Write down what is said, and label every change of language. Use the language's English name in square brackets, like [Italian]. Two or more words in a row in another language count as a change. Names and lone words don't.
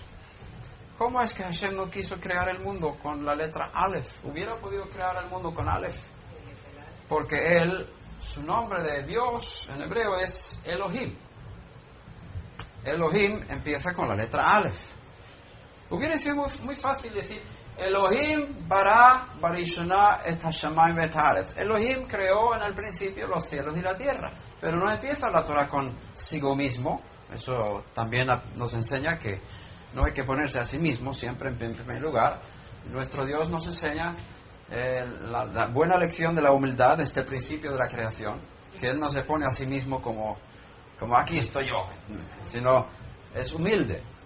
[Spanish] ¿Cómo es que Hashem no quiso crear el mundo con la letra Aleph? Hubiera podido crear el mundo con Aleph. Porque su nombre de Dios en hebreo es Elohim. Elohim empieza con la letra Aleph. Hubiera sido muy fácil decir [Hebrew] אלהים ברא בראשונה את השמים את הארץ. [Spanish] Elohim creó en el principio los cielos y la tierra. Pero no empieza la Torah consigo mismo. Eso también nos enseña que no hay que ponerse a sí mismo siempre en primer lugar. Nuestro Dios nos enseña la buena lección de la humildad desde el principio de la creación, que Él no se pone a sí mismo como aquí estoy yo, sino es humilde.